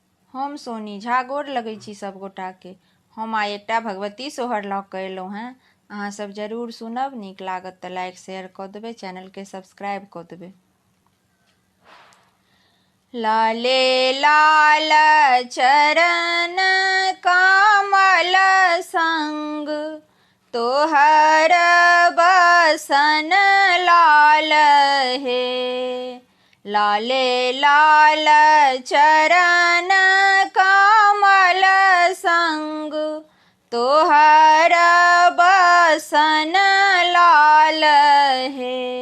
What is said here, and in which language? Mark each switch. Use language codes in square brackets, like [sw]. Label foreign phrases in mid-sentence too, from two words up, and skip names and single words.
[mai] हम सोनी झा गोर लगै छी सब गोटाके। हम आइ एकटा भगवती सोहर लऽ कऽ अयलहुँ हेँ। अहाँ सब जरूर सुनब, नीक लागत तऽ [en] like share [mai] कऽ देबै, चैनलके सब्सक्राइब कऽ देबै। लाले लाल चरण कमल संग, तोहर बसन लाल हे। लाले लाल चरण कमल संग, तोहर बसन लाल हे।